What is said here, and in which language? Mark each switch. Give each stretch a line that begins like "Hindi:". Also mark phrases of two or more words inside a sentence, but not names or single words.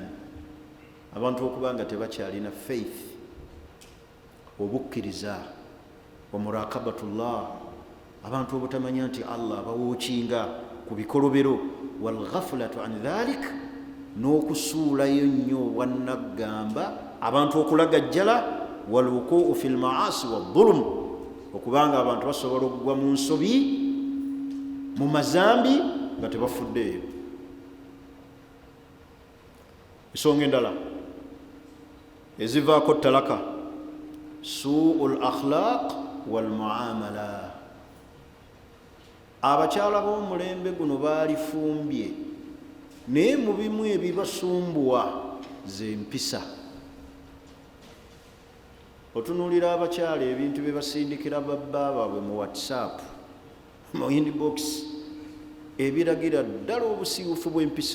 Ganda: Abantu okuba nga tebakyalina faith, obukkiriza, omurakabatullah, abantu obutamanya nti Allah bawookinga ku bikolobero,
Arabic: والغفلة عن ذلك,
Ganda: n'okusuulayo nnyo obwannaggamba, abantu okulagajjala,
Arabic: والوقوع في المعاصي والظلم,
Ganda: okubanga abantu basobola okugwa mu nsobi, mu mazambi nga tebafuddeeyo. Ensonga endala ezivaako talaka,
Arabic: سوء الأخلاق والمعاملة.
Ganda: Abakyala b'omulembe guno baalifumbye, naye mu bimu ebibasumbuwa ze mpisa. otunuulira abakyala ebintu bye basindikira babba baabwe mu WhatsApp mu inbox ebiragira ddala obusiiwufu bw'empisa.